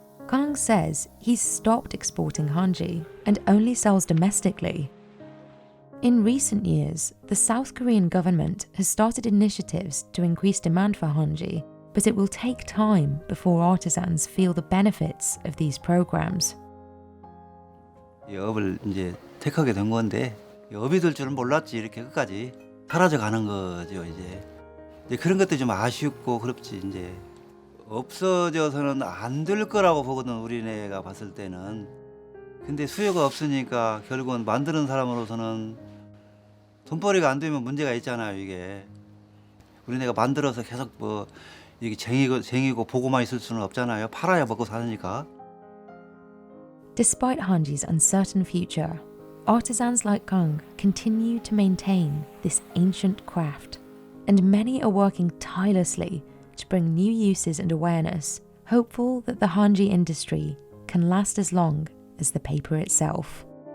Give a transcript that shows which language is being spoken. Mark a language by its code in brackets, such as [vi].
[en] Kang says he's stopped exporting Hanji and only sells domestically. In recent years, the South Korean government has started initiatives to increase demand for Hanji, but it will take time before artisans feel the benefits of these programs. [ko] 이 업을 이제 택하게 된 건데 업이 될 줄은 몰랐지. 이렇게 끝까지 사라져 가는 거죠. 이제 그런 것도 좀 아쉽고 그렇지. 이제 없어져서는 안 될 거라고 보거든 우리네가 봤을 때는. 근데 수요가 없으니까 결국은 만드는 사람으로서는 돈벌이가 안 되면 문제가 있잖아요. 이게 우리네가 만들어서 계속 뭐 이게 쟁이고 보고만 있을 수는 없잖아요. 팔아야 먹고 사니까. [en] Despite Hanji's uncertain future, artisans like Kang continue to maintain this ancient craft, and many are working tirelessly to bring new uses and awareness, hopeful that the Hanji industry can last as long as the paper itself.